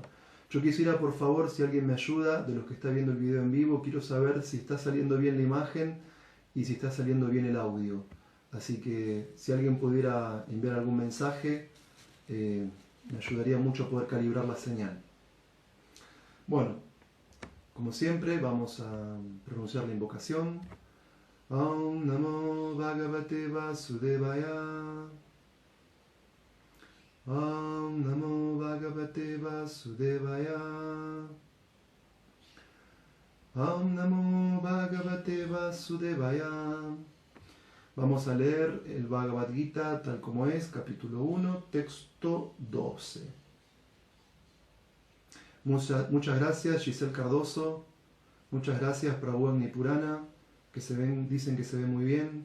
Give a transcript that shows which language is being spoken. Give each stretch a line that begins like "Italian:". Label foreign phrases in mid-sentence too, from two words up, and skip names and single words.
Spanish: Yo quisiera, por favor, si alguien me ayuda, de los que está viendo el video en vivo, quiero saber si está saliendo bien la imagen y si está saliendo bien el audio. Así que si alguien pudiera enviar algún mensaje, me ayudaría mucho a poder calibrar la señal. Bueno, como siempre, vamos a pronunciar la invocación.
Sanskrit: Om Namo Bhagavate Vasudevaya. Om Namo Bhagavate Vasudevaya. Om Namo Bhagavate Vasudevaya.
Spanish: Vamos a leer el Bhagavad Gita tal como es, capítulo 1, texto 12. Muchas gracias, Giselle Cardoso. Muchas gracias, Prabhu Agni Purana, que dicen que se ve muy bien.